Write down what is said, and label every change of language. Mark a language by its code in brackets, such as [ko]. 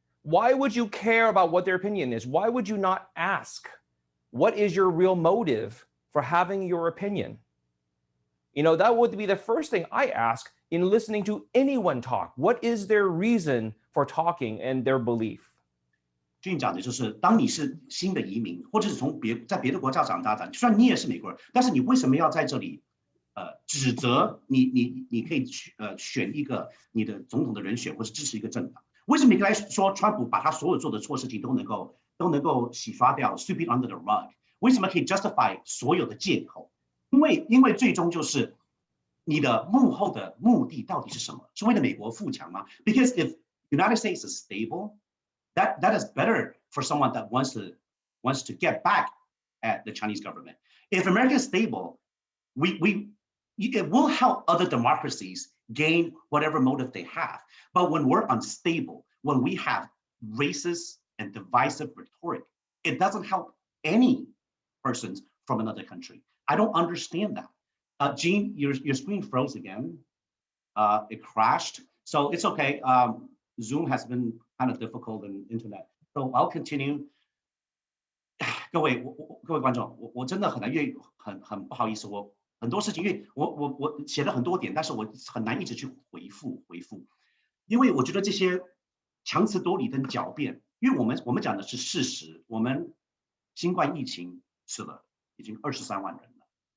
[en] Why would you care about what their opinion is? Why would you not ask, what is your real motive for having your opinion? You know, that would be the first thing I ask in listening to anyone talk. What is their reason for talking and their belief? [zh] 俊讲的就是，当你是新的移民，或者是在别的国家长大的，就算你也是美国人，但是你为什么要在这里，指责你可以选一个你的总统的人选，或者支持一个政党？为什么你可以说川普把他所有做的错事情都能够洗刷掉 ， [en] sweep it under the rug？ [zh] 为什么可以 justify 所有的借口？因为最终就是你的幕后的目的到底是什么？是为了美国富强吗 [en] ？Because if United States is stable, that is better for someone that wants to get back at the Chinese government. If America is stable, it will help other democracies gain whatever motive they have. But when we're unstable, when we have racist and divisive rhetoric, it doesn't help any persons from another country. I don't understand that. Gene, your screen froze again. It crashed. So it's okay. Zoom has been kind of difficult in internet. So I'll continue. [zh] 各位观众，我真的很不好意思，我很多事情，因为我写了很多点，但是我很难一直去回复，因为我觉得这些强词夺理跟狡辩，因为我们讲的是事实，我们新冠疫情死了已经23万人了。